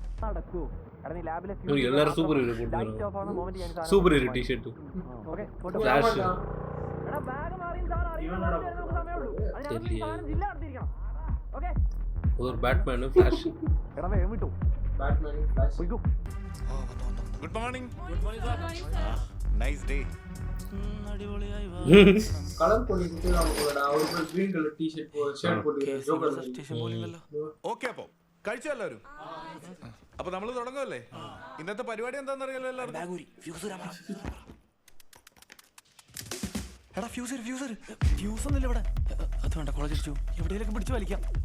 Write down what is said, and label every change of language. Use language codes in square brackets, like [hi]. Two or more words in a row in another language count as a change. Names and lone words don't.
[ml] എല്ലാവരും [en] super hero super hero t-shirt flash [ml] ഒരു ബാറ്റ്മാൻ ഫ്ലാഷ്. [en] good morning. nice day. [ta] കളർ பண்ணிட்டு அவங்களோட ஒரு [en] green color t-shirt [ta] ஷர்ட் போட்டு ஜோக்கர் [ml] ഓക്കെ അപ്പൊ കഴിച്ചോ എല്ലാവരും? അപ്പൊ നമ്മൾ തുടങ്ങുമല്ലേ? ഇന്നത്തെ പരിപാടി എന്താണെന്ന് അറിയാലോ എല്ലാവർക്കും. എടാ ഫ്യൂസ് ഒന്നുമില്ല ഇവിടെ. അത് വേണ്ട, കോളേജ് അടിച്ചു എവിടെയൊക്കെ പിടിച്ചു വലിക്കാം.